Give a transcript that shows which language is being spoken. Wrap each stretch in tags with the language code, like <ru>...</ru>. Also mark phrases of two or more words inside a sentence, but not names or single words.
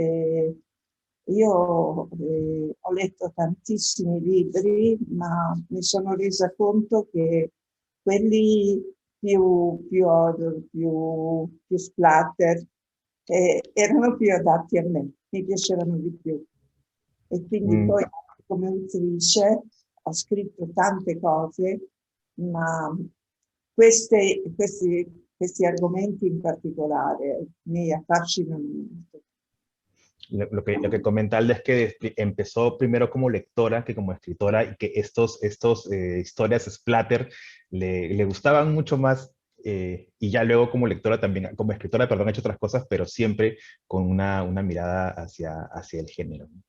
<it>Io ho letto tantissimi libri, ma mi sono resa conto che quelli più horror, più splatter, erano più adatti a me, mi piacevano di più. E quindi Mm. poi come autrice ho scritto tante cose, ma questi argomenti in particolare mi affascinano molto.</it> <es>Lo que comenta Alda es que empezó primero como lectora que como escritora y que estos historias splatter le gustaban mucho más y ya luego como lectora también, como escritora, perdón, ha hecho otras cosas, pero siempre con una mirada hacia el género.</es>